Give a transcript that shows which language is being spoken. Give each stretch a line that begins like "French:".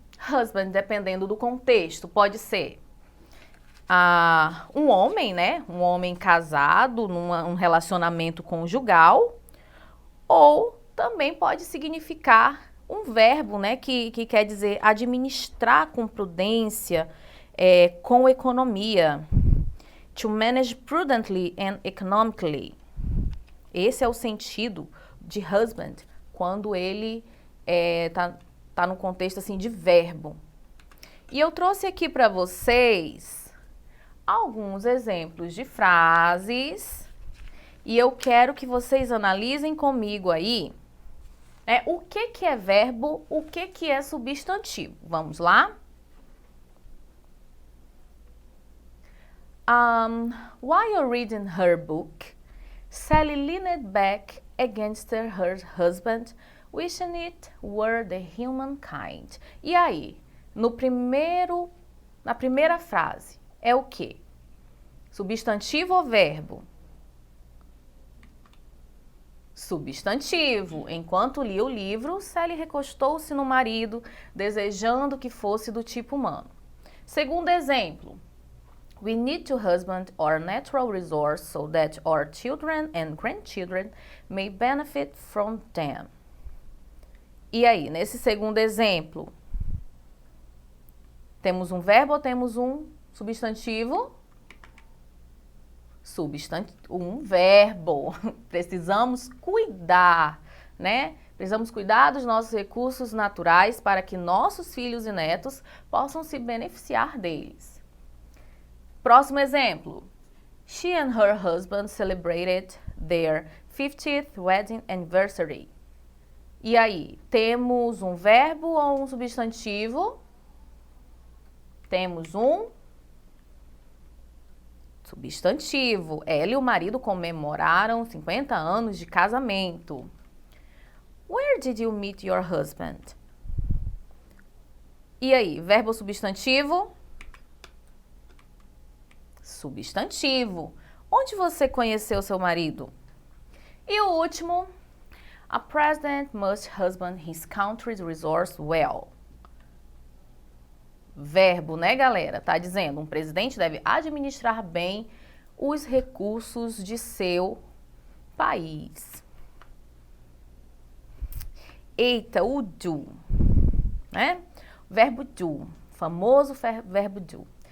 Portuguese: Husband, dependendo do contexto, pode ser um homem, né? Um homem casado num relacionamento conjugal, ou também pode significar um verbo, né? Que quer dizer administrar com prudência, com economia.
English: To manage prudently and economically.
Portuguese: Esse é o sentido de husband quando ele tá no contexto assim de verbo. E eu trouxe aqui para vocês alguns exemplos de frases e eu quero que vocês analisem comigo aí o que é verbo, o que é substantivo. Vamos lá?
English: While reading her book, Sally leaned back against her husband, wishing it were the humankind.
Portuguese: E aí, na primeira frase, é o quê? Substantivo ou verbo? Substantivo. Enquanto lia o livro, Sally recostou-se no marido, desejando que fosse do tipo humano. Segundo exemplo.
English: We need to husband our natural resource so that our children and grandchildren may benefit from them.
Portuguese: E aí, nesse segundo exemplo, temos um verbo ou temos um substantivo? Um verbo. Precisamos cuidar, né? Precisamos cuidar dos nossos recursos naturais para que nossos filhos e netos possam se beneficiar deles. Próximo exemplo.
English: She and her husband celebrated their 50th wedding anniversary.
Portuguese: E aí, temos um verbo ou um substantivo? Temos um substantivo. Ela e o marido comemoraram 50 anos de casamento.
English: Where did you meet your husband?
Portuguese: E aí, verbo ou substantivo? Substantivo. Onde você conheceu seu marido? E o último,
English: a president must husband his country's resource well.
Portuguese: Verbo, né, galera? Tá dizendo, um presidente deve administrar bem os recursos de seu país. Eita, o do, né? Verbo do, famoso verbo do.